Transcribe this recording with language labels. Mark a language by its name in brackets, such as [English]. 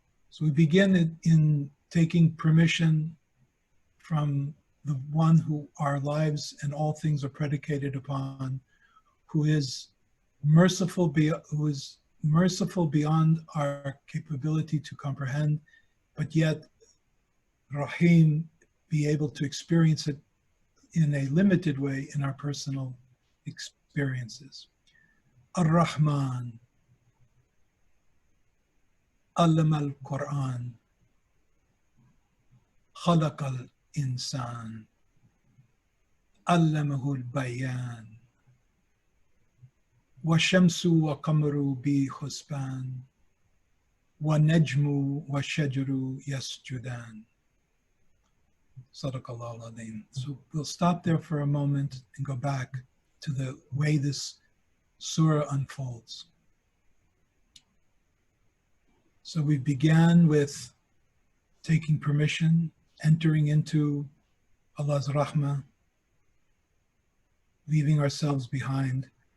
[English] So we begin in taking permission from the one who our lives and all things are predicated upon, who is merciful, who is merciful beyond our capability to comprehend, but yet Rahim, be able to experience it in a limited way in our personal experiences. [Arabic] Ar-Rahman, Allama al-Quran, خلق الإنسان علمه البيان والشمس وقمر بحسبان والنجم والشجر يسجدان. صدق الله العظيم. [English] So we'll stop there for a moment and go back to the way this surah unfolds. So we began with taking permission, entering into Allah's rahmah, leaving ourselves behind.